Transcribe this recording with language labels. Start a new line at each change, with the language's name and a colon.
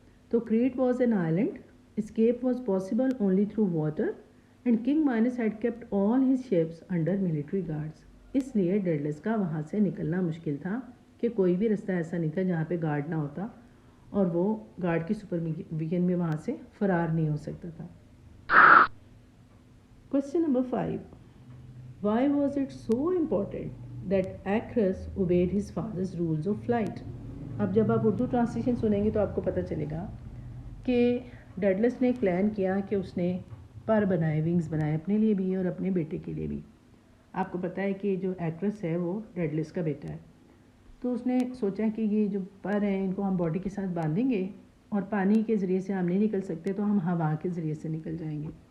English: تو Crete was an island. Escape was possible only through water and king Minos had kept all his ships under military guards.
Urdu: اس لیے ڈیڈلس کا وہاں سے نکلنا مشکل تھا کہ کوئی بھی رستہ ایسا نہیں تھا جہاں پہ گارڈ نہ ہوتا اور وہ گارڈ کی سپرویژن میں وہاں سے فرار نہیں ہو سکتا تھا.
English: Question number 5. Why was it so important that Acrus obeyed his father's rules of flight?
Urdu: اب جب آپ اردو ٹرانسلیشن سنیں گے تو آپ کو پتہ چلے گا کہ ڈیڈلس نے ایک پلان کیا کہ اس نے پر بنائے، ونگز بنائے اپنے لیے بھی اور اپنے بیٹے کے لیے بھی. آپ کو پتہ ہے کہ جو ایکرس ہے وہ ڈیڈلس کا بیٹا ہے. تو اس نے سوچا کہ یہ جو پر ہیں ان کو ہم باڈی کے ساتھ باندھیں گے اور پانی کے ذریعے سے ہم نہیں نکل سکتے تو ہم ہوا کے ذریعے سے نکل جائیں گے.